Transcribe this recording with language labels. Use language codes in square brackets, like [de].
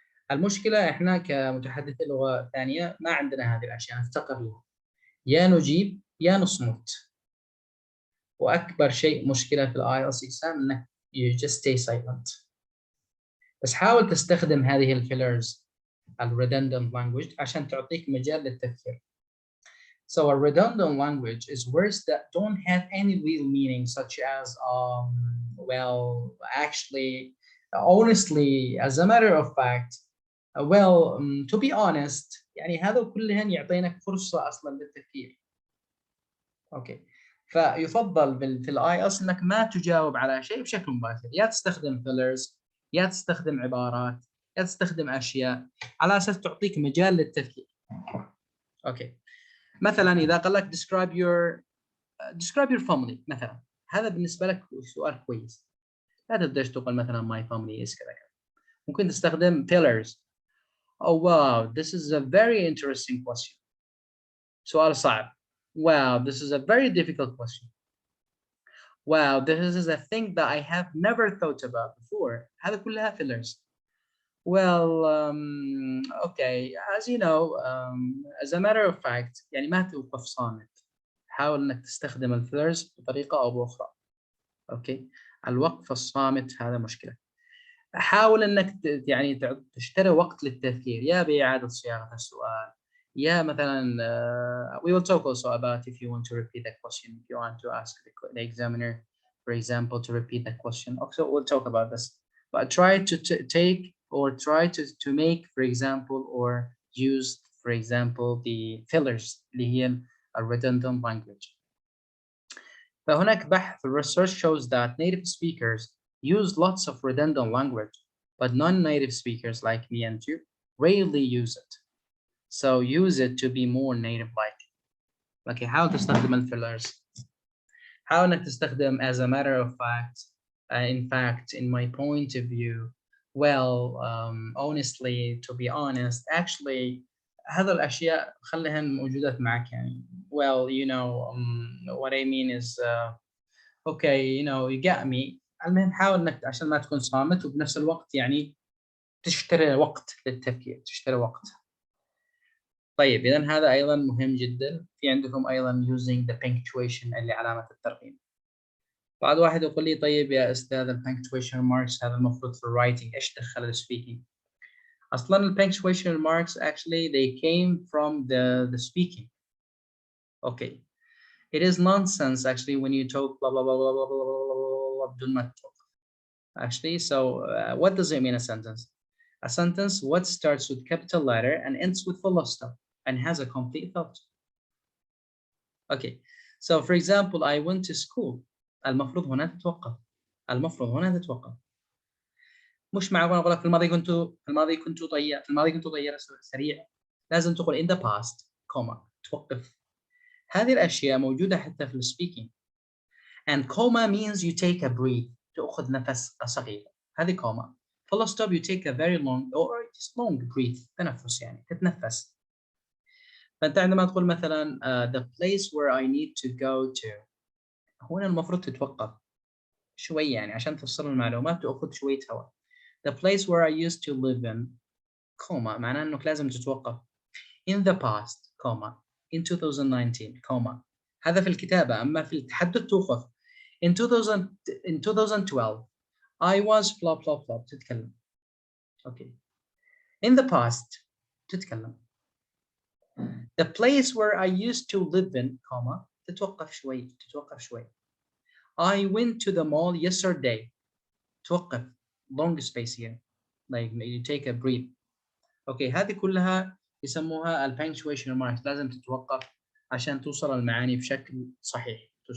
[ar] المشكلة احنا كمتحدثي لغة ثانية ما عندنا هذه الأشياء، نفتقر لها، يا نجيب يا نصمت. وأكبر شيء مشكلة في [en] IELTS exam [ar] إنك [en] you just stay silent. [ar] بس حاول تستخدم هذه الفيلرز [en] redundant language [ar] عشان تعطيك مجال للتفكير. [en] So a redundant language is words that don't have any real meaning, such as well, actually, honestly, as a matter of fact, well, to be honest [ar] يعني هذا كلهن يعطينك فرصة أصلا للتفكير. اوكي. فيفضل في الاي اس انك ما تجاوب على شيء بشكل مباشر، يا تستخدم فيلرز، يا تستخدم عبارات، يا تستخدم اشياء على اساس تعطيك مجال للتفكير. اوكي. مثلا اذا قال لك [en] describe your family [ar] مثلا، هذا بالنسبه لك سؤال كويس. لا تبداش تقول مثلا [en] my family is [ar] كذا كذا. ممكن تستخدم pillars. [en] Oh wow, this is a very interesting question. [ar] سؤال صعب. [en] Wow, this is a very difficult question. Wow, this is a thing that I have never thought about before. [ar] هذا كلها fillers. [en] Well, okay, as you know, as a matter of fact, [ar] يعني ما توقف صامت. حاول انك تستخدم الفيلرز بطريقة او باخرى. اوكي. الوقف الصامت هذا مشكلة. حاول انك يعني تشتري وقت للتفكير، يا بإعادة صياغة السؤال، يا مثلا [en] we will talk also about if you want to repeat the question, if you want to ask the examiner, for example, to repeat the question. Also, we'll talk about this. But try to take or try to make, for example, or use, for example, the fillers [ar] اللي هي [en] redundant language. [ar] فهناك بحث [en] research shows that native speakers use lots of redundant language, but non-native speakers like me and you rarely use it. So use it to be more native-like. [ar] Okay, حاول تستخدم الفيلرز. حاول انك تستخدم [en] as a matter of fact, in fact, in my point of view, well, honestly, to be honest, actually, [ar] هذا الأشياء خليهن موجودات معك يعني. [en] Well, you know, what I mean is, okay, you know, you get me. [ar] المهم حاول انك عشان ما تكون صامت وبنفس الوقت يعني تشتري وقت للتفكير، تشتري وقت. طيب إذا هذا أيضا مهم جدا. في عندكم أيضا [en] using the punctuation [ar] اللي علامة الترقيم. بعض واحد يقول لي طيب يا أستاذ ال punctuation marks هذا المفروض في الwriting، إيش دخل ال speaking؟ أصلا ال punctuation marks [en] actually they came from the speaking. Okay. It is nonsense actually when you talk blah blah blah blah blah blah blah blah blah, do not talk. Actually, so what does it mean a sentence? A sentence what starts with capital letter and ends with full stop and has a complete thought. Okay, so for example, I went to school. [ar] المفروض هنا تتوقف. المفروض هنا تتوقف. مش معقول أقول لك في الماضي كنت طيارة سريع. لازم تقول [en] in the past, comma, [ar] توقف. هذه الأشياء موجودة حتى في السبيكينج. [en] And comma means you take a breath. [ar] تأخذ نفس صغير. هذه comma. [en] Full stop you take a very long or just long breath. [ar] تنفس يعني تتنفس. فأنت عندما تقول مثلا [en] the place where I need to go to. [ar] هنا المفروض تتوقف شوي يعني عشان توصل المعلومات تأخذ شوية هواء. [en] The place where I used to live in, comma [ar] معناه أنك لازم تتوقف. [en] In the past, comma. In 2019, comma. [ar] هذا في الكتابة. أما في التحدث توقف. [en] In 2012, I was blah blah blah. [ar] تتكلم. [en] Okay. In the past, [ar] تتكلم. [en] The place where I used to live in, comma. [ar] تتوقف شوي. [en] I went to the mall yesterday. [ar] توقف. [en] Long space here. Like you take a breath. Okay. [ar] هذه كلها يسموها ال punctuation marks. لازم تتوقف عشان توصل المعاني بشكل صحيح.